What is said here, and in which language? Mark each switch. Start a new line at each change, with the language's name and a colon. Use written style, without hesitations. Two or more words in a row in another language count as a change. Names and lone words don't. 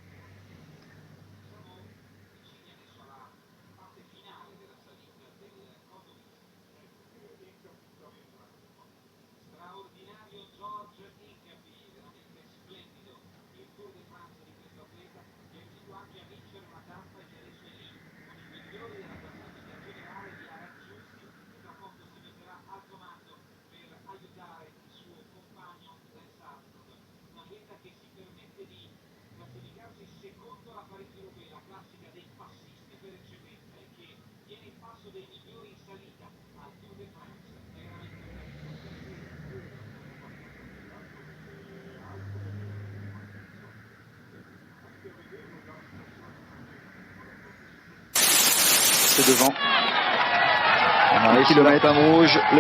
Italian: Straordinario George Hincapie, veramente splendido il Tour de France di questo atleta, che è riuscito anche a vincere una tappa e che adesso è lì con i migliori della classifica generale di Aaron Giusti, che tra poco si metterà al comando per aiutare il suo compagno Lance Armstrong. Una atleta che si permette di classificarsi secondo la Parigi-Roubaix, la classica dei passisti per eccellenza, e che tiene il passo dei migliori in salita al Tour de France. È
French: C'est devant. Le kilomètre rouge, le